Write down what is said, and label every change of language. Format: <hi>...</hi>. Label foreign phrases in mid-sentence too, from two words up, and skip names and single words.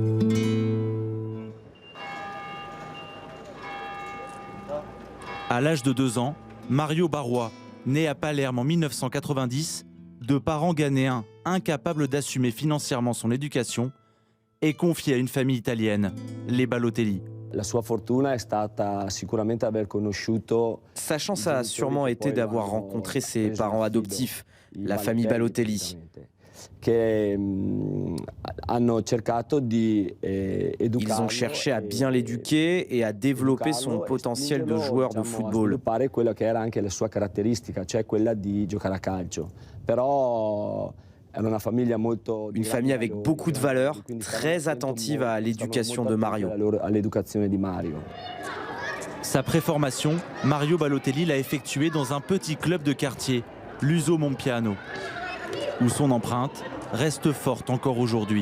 <fr>À l'âge de 2 ans, Mario Barrois, né à Palerme en 1990, de parents ghanéens incapables d'assumer financièrement son éducation, est confié à une famille italienne, les Balotelli.</fr> <it>La sua fortuna è stata sicuramente aver conosciuto.</it> <fr>Sa chance a sûrement été d'avoir rencontré ses parents adoptifs, la famille Balotelli. Ils ont cherché à bien l'éduquer et à développer son potentiel de joueur de football.</fr> <it>Quello che era anche la sua caratteristica, cioè quella di giocare a calcio. Però</it> <fr>Une famille avec beaucoup de valeurs, très attentive à l'éducation de Mario. Sa préformation, Mario Balotelli l'a effectuée dans un petit club de quartier, l'Uso Monpiano, où son empreinte reste forte encore aujourd'hui.</fr>